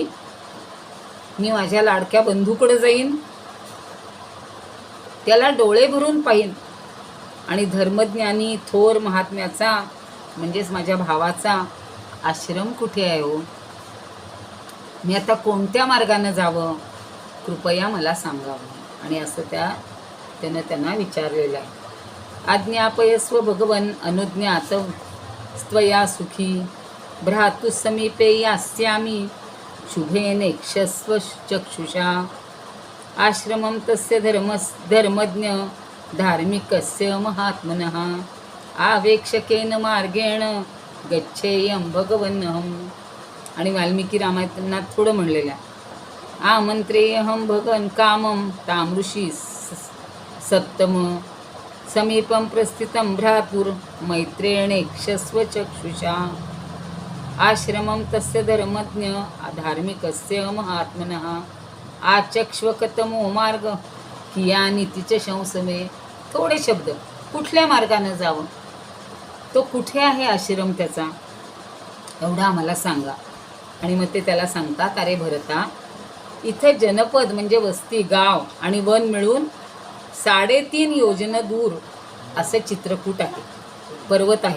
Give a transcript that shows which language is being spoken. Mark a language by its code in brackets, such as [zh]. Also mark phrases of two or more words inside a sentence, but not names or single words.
[mr] मी माझ्या लाडक्या बंधूकडे जाईन, त्याला डोळे भरून पाहीन, आणि धर्मज्ञानी थोर महात्म्याचा म्हणजेच माझ्या भावाचा आश्रम कुठे आहे हो, मी आता कोणत्या मार्गाने जावं, कृपया मला सांगावं. आणि असं त्यानं त्यांना विचारलेलं आहे. [sa] आज्ञापयस्व भगवन अनुज्ञात स्त्वया सुखी भ्रातु समीपे यास्यामि शुभेनेक्षस्व चक्षुषा. आश्रमं तस्य धर्मज्ञ धार्मिकस्य महात्मनः आवेक्षकेन मार्गेण गच्छेयं भगवन्नहम्. [mr] आणि वाल्मिकी रामायणात थोडं म्हणलेलं आहे. [sa] आमंत्रेयहं भगवन् कामं तामृषी सप्तम समीपं प्रस्थितं भ्रातुर मैत्रेणेक्षस्व चक्षुषा. आश्रमं तस्य धर्मज्ञ धार्मिकस्य महात्मनः आचक्ष्वकतमो मार्ग कियानिति च शंसमे. [mr] थोडे शब्द, कुठल्या मार्गाने जावं, तो कुठे आहे आश्रम त्याचा, एवढा आम्हाला सांगा. आणि मग ते त्याला सांगतात, अरे भरता, इथं जनपद म्हणजे वस्ती, गाव आणि वन मिळून 3.5 योजन दूर असं चित्रकूट आहे, पर्वत आहे.